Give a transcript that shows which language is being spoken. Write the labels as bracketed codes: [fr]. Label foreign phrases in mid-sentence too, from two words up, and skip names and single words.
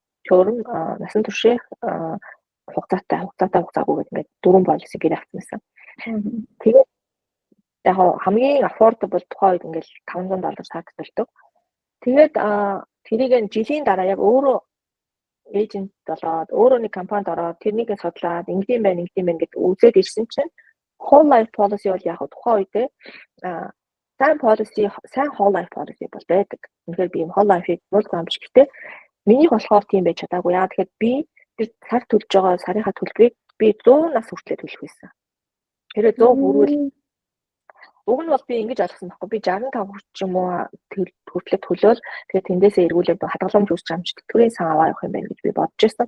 [mn] Төрөн насан туршийн хугацаагүй гэдэг ингээд 4 policy гэрээ авсан байсан. Тэгээд яг хамгийн affordable тухай үед ингээд $500 сард төлдөг. Тэгээд тэрийг жилийн дараа яг өөрөө эйжент болоод өөрөө нэг компанид ороод тэрнийг судлаад ингэдэм байх гэдэг үзээд ирсэн чинь [en] whole life policy [mn] бол яг тухайн үедээ сайн [en] whole life policy [mn] бол байдаг. Тэгэхээр би [en] whole life- [mn] ийг муулгүй амжиж гэхдээ минийх болохоор тийм байж чадаагүй. Яа тэгэхээр би тэр сар төлж байгаа сарынхаа төлбөрийг би 100 нас хүртэл төлөх байсан. Тэгэхээр 100 хүрвэл уг нь бол би ингэж ойлгосон байхгүй. Би 65 хүрч юм уу хүртэл төлөөл тэгээд тэндээсээ эргүүлээд хадгаламж үүсч амж тэтгэврийн сан аваа явах юм байна гэж би бодож байсан.